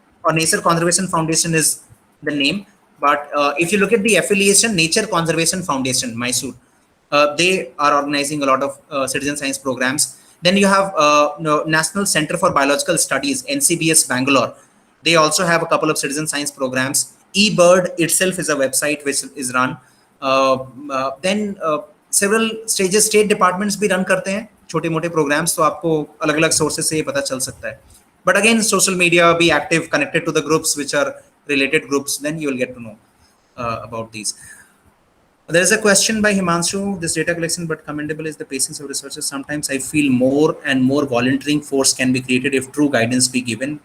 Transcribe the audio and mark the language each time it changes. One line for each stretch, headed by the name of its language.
English: or Nature Conservation Foundation is the name. But if you look at the affiliation, Nature Conservation Foundation, Mysore, they are organizing a lot of citizen science programs. Then you have National Center for Biological Studies, NCBS Bangalore. They also have a couple of citizen science programs. eBird itself is a website which is run. Then several stages state departments
Hindi: भी run करते हैं छोटे मोटे programs, तो आपको अलग अलग sources से ये पता चल सकता है.
English: But again, social media, be active, connected to the groups which are related groups, then you will get to know about these. There is a question by Himanshu. This data collection, but commendable is the patience of researchers. Sometimes I feel more and more volunteering force can be created if true guidance be given.